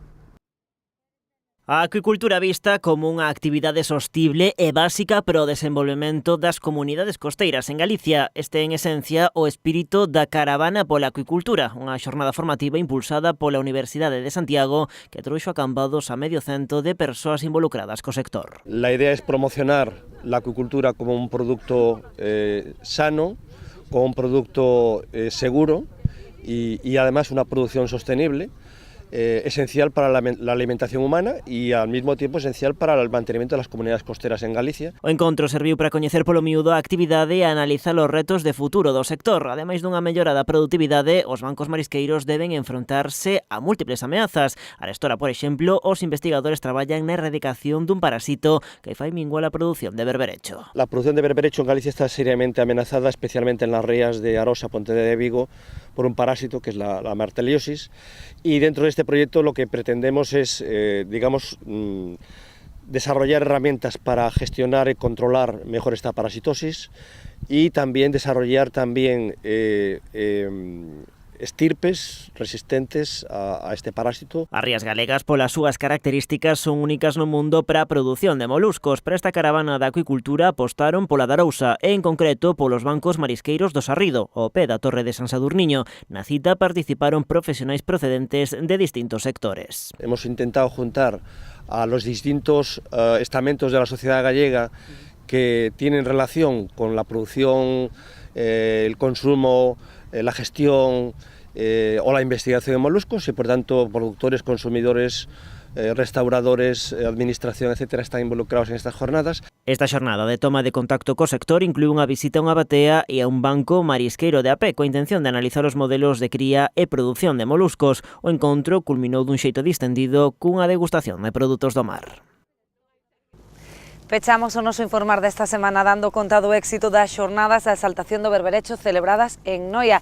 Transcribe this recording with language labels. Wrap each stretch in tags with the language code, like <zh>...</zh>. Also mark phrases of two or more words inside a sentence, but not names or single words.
<gl>A acuicultura vista como unha actividade sostible e básica para o desenvolvemento das comunidades costeiras en Galicia. Este en esencia o espírito da Caravana pola Acuicultura, unha xornada formativa impulsada pola Universidade de Santiago que trouxo a Cambados a medio cento de persoas involucradas co sector.</gl> <es>La idea es promocionar la acuicultura como un producto sano, como un producto seguro y además una producción sostenible. Esencial para la alimentación humana</es> <gl>e ao mesmo tempo esencial para o mantenimento das comunidades costeras en Galicia. O encontro serviu para coñecer polo miúdo a actividade e analizar os retos de futuro do sector. Ademais dunha mellora da produtividade, os bancos marisqueiros deben enfrontarse a múltiples ameazas. Arestora, por exemplo, os investigadores traballan na erradicación dun parasito que fai minguar a produción de berberecho.</gl> <es>La producción de berberecho en Galicia está seriamente amenazada, especialmente en las rías de Arosa, Pontevedra de Vigo, por un parásito que es la marteliosis, y dentro de este proyecto lo que pretendemos es, desarrollar herramientas para gestionar y controlar mejor esta parasitosis y también desarrollar estirpes resistentes a este parásito.</es> <gl>As rías galegas, polas súas características, son únicas no mundo para a produción de moluscos. Para esta caravana da acuicultura apostaron pola da Arousa e, en concreto, polos bancos marisqueiros do Sarrido, ao pé da Torre de San Sadurniño. Na cita participaron profesionais procedentes de distintos sectores.</gl> <es>Hemos intentado juntar a los distintos estamentos de la sociedad gallega que tienen relación con la producción, el consumo, la gestión o la investigación de moluscos y por tanto productores, consumidores, restauradores, administración, etcétera, están involucrados en estas jornadas.</es> <gl>Esta xornada de toma de contacto co sector inclúe unha visita a unha batea e a un banco marisqueiro de Apé coa intención de analizar os modelos de cría e produción de moluscos. O encontro culminou dun xeito distendido cunha degustación de produtos do mar. Pechamos o noso informar desta semana dando conta do éxito das xornadas da exaltación do berberecho celebradas en Noia.</gl>